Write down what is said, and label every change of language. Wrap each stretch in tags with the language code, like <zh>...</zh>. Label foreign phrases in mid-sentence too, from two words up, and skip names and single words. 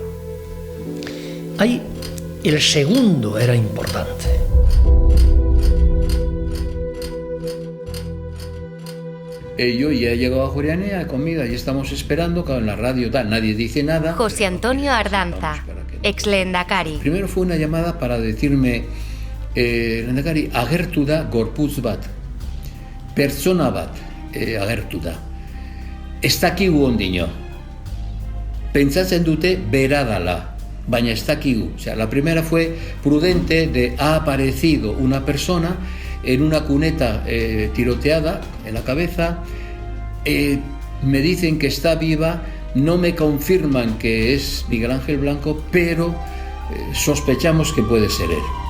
<es>Ahí el segundo era importante. Yo ya he llegado a Jurianea, he comido, y estamos esperando, claro, en la radio tal, nadie dice nada. José Antonio Ardanza, ex-lehendakari. Primero fue una llamada para decirme:</es> <eu>lehendakari, agertu da gorputz bat, pertsona bat agertu da. Ez dakigu ondiño. Pentsatzen dute bera dala, baina ez dakigu.</eu> <es>O sea, la primera fue prudente de: ha aparecido una persona en una cuneta tiroteada en la cabeza, me dicen que está viva, no me confirman que es Miguel Ángel Blanco, pero sospechamos que puede ser él.</es>